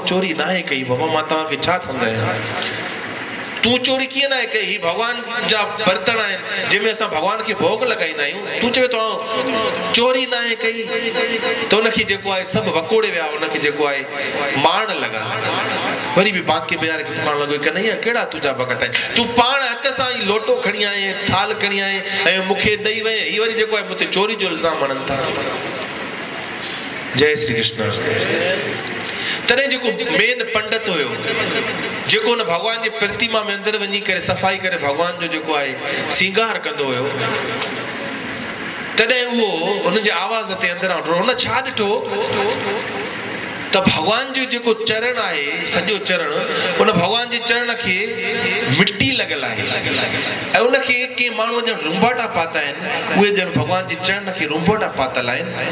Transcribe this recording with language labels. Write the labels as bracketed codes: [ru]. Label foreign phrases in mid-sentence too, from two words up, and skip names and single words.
[sd] चोरी न आहे कई बाबा मां तव्हांखे छा सम्झायां तू चोरी कीअं न कई ही भगवान जा बर्तन आहिनि जंहिंमें असां भगवान खे भोग लॻाईंदा आहियूं तू चवे थो चोरी न आहे कई त उनखे जेको आहे सभु वकोड़े विया उनखे जेको आहे माण लॻा वरी बि बांके बिहार खे पाण लॻो कन्हैया कहिड़ा तुंहिंजा भगत आहिनि तूं पाण हथ सां ई लोटो खणी आए थाल खणी आए ऐं मूंखे ॾेई वए ही वरी जेको आहे मूंते चोरी जो इल्ज़ाम हणनि था। जय श्री कृष्ण। तॾहिं तॾहिं जेको मेन पंडित हुयो जेको उन भगवान जी प्रतिमा में अंदर वञी करे सफ़ाई करे भगवान जो जेको आहे सिंगार कंदो हुयो, तॾहिं उहो उनजे आवाज़ ते अंदरां हुन छा ॾिठो त भगवान जो जेको चरण आहे सॼो चरण उन भगवान जे चरण खे मिट्टी लॻल आहे ऐं उनखे के माण्हू ॼण रुंबाटा पाता आहिनि, उहे ॼण भगवान जे चरण खे रुंबाटा पातल आहिनि।